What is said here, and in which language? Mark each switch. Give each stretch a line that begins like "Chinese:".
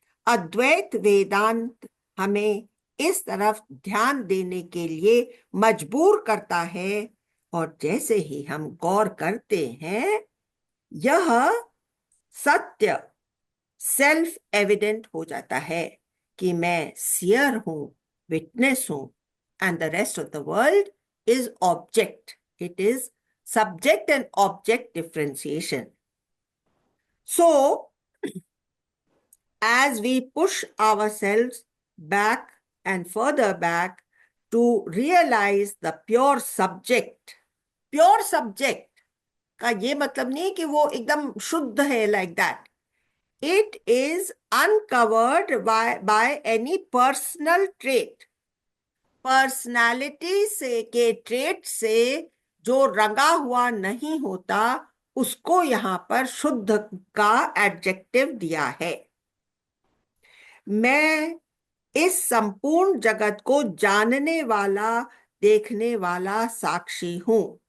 Hindi: अद्वैत वेदांत हमें इस तरफ ध्यान देने के लिए मजबूर करता है, और जैसे ही हम गौर करते हैं यह सत्य सेल्फ एविडेंट हो जाता है कि मैं सियर हूं, विटनेस हूं,
English: and the rest of the world is object. It is subject and object differentiation. So, as we push ourselves back and further back to realize the pure subject.
Hindi: Pure subject का ये मतलब नहीं कि वो एकदम शुद्ध है,
English: like that. It is uncovered by any personal trait.
Hindi: Personality से के ट्रेट से जो रंगा हुआ नहीं होता, उसको यहाँ पर शुद्ध का एडजेक्टिव दिया है। मैं इस संपूर्ण जगत को जानने वाला, देखने वाला साक्षी हूं।